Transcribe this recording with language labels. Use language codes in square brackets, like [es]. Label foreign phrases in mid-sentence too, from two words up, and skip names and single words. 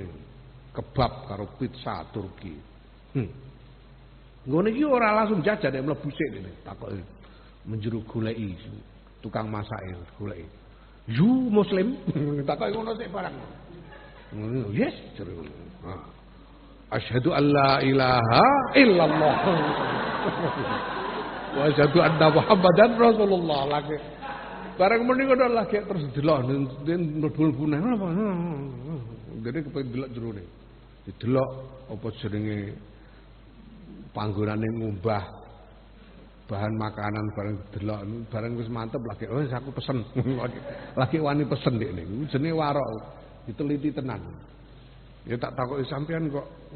[jv] Kebab karo pizza Turki. Ngono iki ora langsung jajan nek mlebu sik ngene. Takoki menjero goleki tukang masake goleki. [en] You muslim? [jv] Takoki ngono sik barang. Ngono yes jero. [ar] أشهد أن لا إله إلا الله. وأشهد أن محمدا رسول الله lagi. [jv] Barang muni ngono lagi terus delok mlebu nang apa. Dene kepengin delok jerone. Didelok apa jenenge panggonane ngumbah bahan makanan bareng delok bareng wis mantep lagi wis aku pesen lagi wani pesen nek niku jenenge warok diteliti tenan ya tak takoki sampean kok